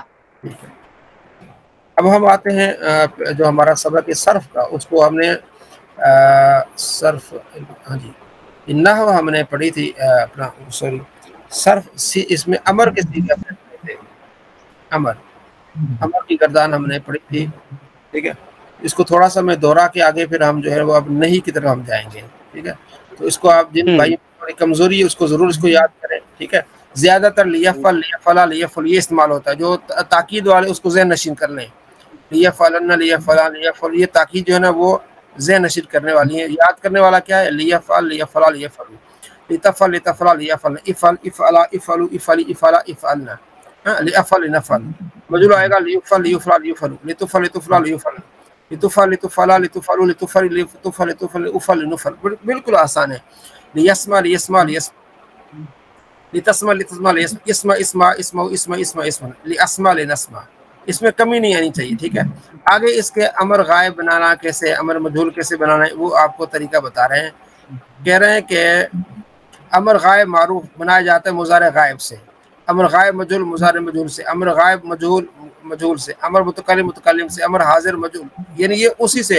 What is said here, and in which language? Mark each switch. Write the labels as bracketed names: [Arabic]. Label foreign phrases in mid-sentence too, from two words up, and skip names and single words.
[Urdu] ٹھیک ہے، اب ہم آتے ہیں جو ہمارا سبق ہے صرف کا، اس کو ہم نے صرف، ہاں جی، نحو ہم نے پڑھی تھی، اپنا سوری صرف، اس میں امر کے صیغے ہم نے پڑھے تھے، امر کی گردان ہم نے پڑھی تھی، ٹھیک ہے؟ اس کو تھوڑا سا میں دوہرا کے آگے پھر ہم جو ہے وہ اب نہیں کی طرف ہم جائیں گے، ٹھیک ہے؟ تو اس کو آپ جن بھائیوں کی تھوڑی کمزوری ہے اس کو ضرور اس کو یاد کریں، ٹھیک ہے؟ زیادہ تر [Arabic] لیفعل، لیفعلا، لیفعل [Urdu] یہ استعمال ہوتا ہے، جو تاکید والے اس کو ذہن نشین کر لیں، [Arabic] لیفعلن، لیفعلا، لیفعل، [Urdu] یہ تاکید جو ہے نا وہ ذہن نشین کرنے والی ہے۔ یاد کرنے والا کیا ہے؟ [Arabic] لیفعل، لیفعلا، لیفعل، لتفعل، لتفعلا، لیفعل، افعل، افعلا، افعلوا، افعلی، افعلا، افعلنا، لأفعل، نفعل، [Urdu] مجرور آئے گا [Arabic] لیفعل، لیفعلا، لیفعل، لتفعل، لتفعلا، لیفعل، لتفعل، لتفعلا، لتفعلوا، لتفعل، لتفعل، لتفعل، افعل، نفعل، [Urdu] بالکل آسان ہے۔ [Arabic] لیسمع، لیسمع، لیسمع، لتسمع، لتسمع، اسمع، اسمع، اسمع، اسمع، اسمع، اسمع، لاسمع، لنسمع، [Urdu] اس میں کمی نہیں آنی چاہیے، ٹھیک ہے؟ آگے اس کے امر غائب بنانا کیسے، امر مجہول کیسے بنانا ہے وہ آپ کو طریقہ بتا رہے ہیں۔ کہہ رہے ہیں کہ امر غائب معروف بنایا جاتا ہے مضارع غائب سے، امر غائب مجہول مضارع مجہول سے، امر غائب مجہول مجہول سے، امر متکلم متکلم سے، امر حاضر مجہول، یعنی یہ اسی سے۔